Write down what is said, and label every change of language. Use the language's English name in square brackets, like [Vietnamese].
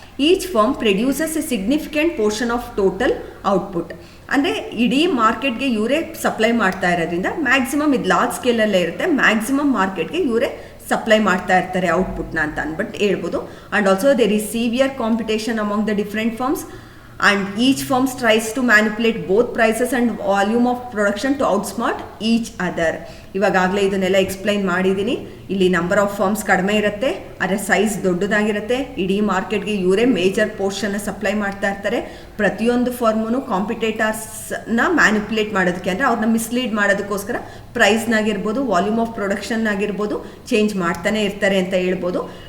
[English] Each firm produces a significant portion of total output. [Kannada] ಅಂದರೆ ಇಡೀ ಮಾರ್ಕೆಟ್ಗೆ ಇವರೇ ಸಪ್ಲೈ ಮಾಡ್ತಾ ಇರೋದ್ರಿಂದ ಮ್ಯಾಕ್ಸಿಮಮ್ ಇದು ಲಾರ್ಜ್ ಸ್ಕೇಲಲ್ಲೇ ಇರುತ್ತೆ, ಮ್ಯಾಕ್ಸಿಮಮ್ ಮಾರ್ಕೆಟ್ಗೆ ಇವರೇ ಸಪ್ಲೈ ಮಾಡ್ತಾ ಇರ್ತಾರೆ ಔಟ್ಪುಟ್ನ ಅಂತ ಅಂದ್ಬಿಟ್ಟು ಹೇಳ್ಬೋದು. [English] And also there is severe competition among the different firms. and each firm tries to manipulate both prices and volume of production to outsmart each other. [Kannada] ಇವಾಗಲೇ ಇದನ್ನೆಲ್ಲ ಎಕ್ಸ್ಪ್ಲೈನ್ ಮಾಡಿದ್ದೀನಿ. ಇಲ್ಲಿ ನಂಬರ್ ಆಫ್ ಫರ್ಮ್ಸ್ ಕಡಿಮೆ ಇರುತ್ತೆ, ಅದರ ಸೈಜ್ ದೊಡ್ಡದಾಗಿರುತ್ತೆ. ಇಡೀ ಮಾರ್ಕೆಟ್ಗೆ ಇವರೇ ಮೇಜರ್ ಪೋರ್ಷನ್ನ ಸಪ್ಲೈ ಮಾಡ್ತಾ ಇರ್ತಾರೆ. ಪ್ರತಿಯೊಂದು ಫರ್ಮೂ ಕಾಂಪಿಟೇಟರ್ಸ್ನ ಮ್ಯಾನಿಪುಲೇಟ್ ಮಾಡೋದಕ್ಕೆ, ಅಂದರೆ ಅವ್ರನ್ನ ಮಿಸ್ಲೀಡ್ ಮಾಡೋದಕ್ಕೋಸ್ಕರ ಪ್ರೈಸ್ನಾಗಿರ್ಬೋದು, ವಾಲ್ಯೂಮ್ ಆಫ್ ಪ್ರೊಡಕ್ಷನ್ ಆಗಿರ್ಬೋದು ಚೇಂಜ್ ಮಾಡ್ತಾನೆ ಇರ್ತಾರೆ ಅಂತ ಹೇಳ್ಬೋದು.